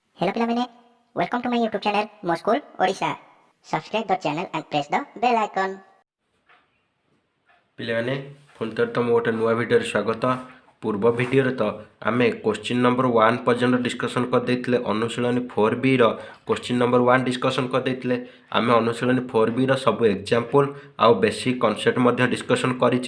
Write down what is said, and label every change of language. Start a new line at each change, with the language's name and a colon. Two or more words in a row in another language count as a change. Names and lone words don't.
English: Hello ପିଲାମାନେ, welcome to my YouTube channel ମୋ ସ୍କୁଲ ଓଡ଼ିଶା। Subscribe the channel and press the bell icon।
Odia: ପିଲାମାନେ ପୁଣି ଥରେ ତୁମ ଗୋଟେ ନୂଆ ଭିଡ଼ିଓରେ ସ୍ୱାଗତ। ପୂର୍ବ ଭିଡ଼ିଓରେ ତ ଆମେ
English: question number
Odia: 1 ପର୍ଯ୍ୟନ୍ତ ଡିସ୍କସନ୍ କରିଦେଇଥିଲେ। ଅନୁଶୀଳନୀ 4Bର
English: question number
Odia: 1 ଡିସ୍କସନ୍ କରିଦେଇଥିଲେ। ଆମେ ଅନୁଶୀଳନୀ 4Bର ସବୁ ଏକ୍ଜାମ୍ପଲ୍ ଆଉ
English: basic concept
Odia: ମଧ୍ୟ ଡିସ୍କସନ୍ କରିଛେ।